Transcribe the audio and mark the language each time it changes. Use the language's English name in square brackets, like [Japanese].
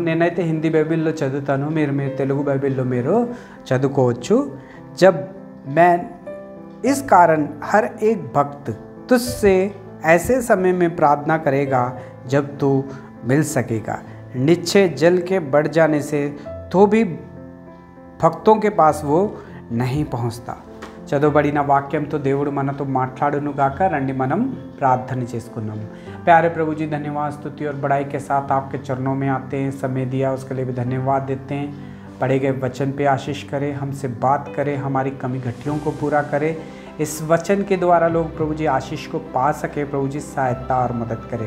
[Telugu] నేనైతే హిందీ బైబిల్లో చదువుతాను, మీరు తెలుగు బైబిల్లో మీరు చదువుకోవచ్చు. [Hindi] జబ్ मैं इस कारण हर एक भक्त तुझसे ऐसे समय में प्रार्थना करेगा जब तू मिल सकेगा। निश्चय जल के बढ़ जाने से तो भी భక్తों के पास वो नहीं पहुँचता। [Telugu] చదవబడిన వాక్యంతో దేవుడు మనతో మాట్లాడును గాక. రండి మనం ప్రార్థన చేసుకున్నాము. [Hindi] प्यारे प्रभु जी, धन्यवाद, स्तुति और बड़ाई के साथ आपके चरणों में आते हैं। समय दिया उसके लिए भी धन्यवाद देते हैं। पढ़े गए वचन पे आशीष करे, हमसे बात करे, हमारी कमी घटियों को पूरा करे। इस वचन के द्वारा लोग प्रभु जी आशीष को पा सके। प्रभु जी सहायता और मदद करे।